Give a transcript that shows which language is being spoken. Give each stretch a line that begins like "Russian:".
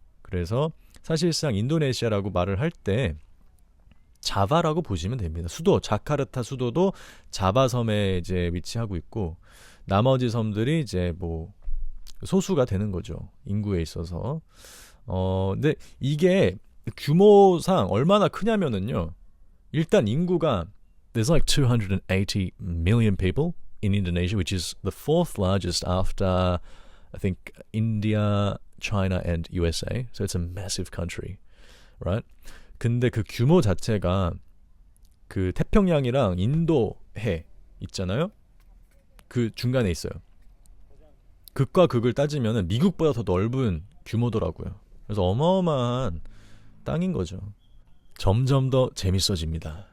Korean: 그래서 사실상 인도네시아라고 말을 할 때 자바라고 보시면 됩니다. 수도 자카르타 수도도 자바 섬에 이제 위치하고 있고 나머지 섬들이 이제 뭐 소수가 되는 거죠. 인구에 있어서. 근데 이게 규모상 얼마나 크냐면은요. 일단 인구가
English: there's like 280 million people in Indonesia, which is the fourth largest after I think India, China and USA. So it's a massive country, right?
Korean: 근데 그 규모 자체가 그 태평양이랑 인도해 있잖아요. 그 중간에 있어요. 극과 극을 따지면 미국보다 더 넓은 규모더라고요. 그래서 어마어마한 땅인 거죠. 점점 더 재밌어집니다.